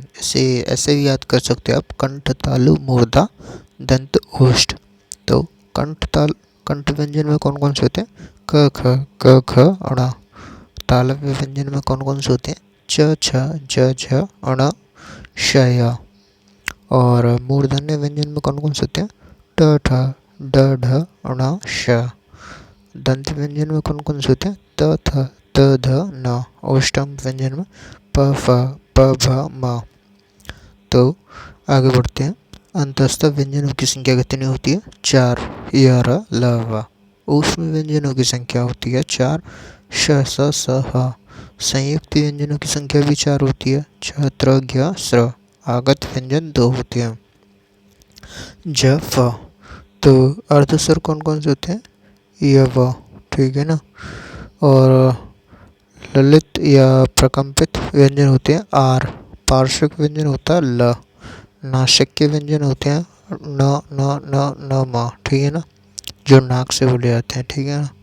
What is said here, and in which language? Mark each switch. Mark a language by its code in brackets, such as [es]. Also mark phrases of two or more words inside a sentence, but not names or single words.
[hi] इसे ऐसे भी याद कर सकते हो आप, कंठ, तालु, मूर्धा, दंत, ओष्ठ। तो कंठ व्यंजन में कौन कौन से होते हैं? क ख अणा। तालव्य व्यंजन में कौन कौन से होते हैं? च छ ज झ अण श य। और मूर्धन्य व्यंजन में कौन कौन से होते हैं? ट ठ ड ढ अण श। दंत व्यंजन में कौन कौन से होते हैं? त थ त ध न। ओष्ठम व्यंजन में प फ प भ म। तो आगे बढ़ते हैं। अंतस्थ व्यंजनों की संख्या कितनी होती है? 4 य र ल व। ऊष्म व्यंजनों की संख्या होती है 4 श स स ह। संयुक्त व्यंजनों की संख्या भी 4 होती है, छ त्र ज्ञ स्र। आगत व्यंजन 2 होते हैं, ज फ। तो अर्धस्वर कौन कौन से होते हैं? य व। ठीक है ना। और ललित या प्रकंपित व्यंजन होते हैं आर। पार्श्विक व्यंजन होता है ल। नासिक व्यंजन होते हैं न न न न म। ठीक है ना, जो नाक से बोले जाते हैं। ठीक है ना।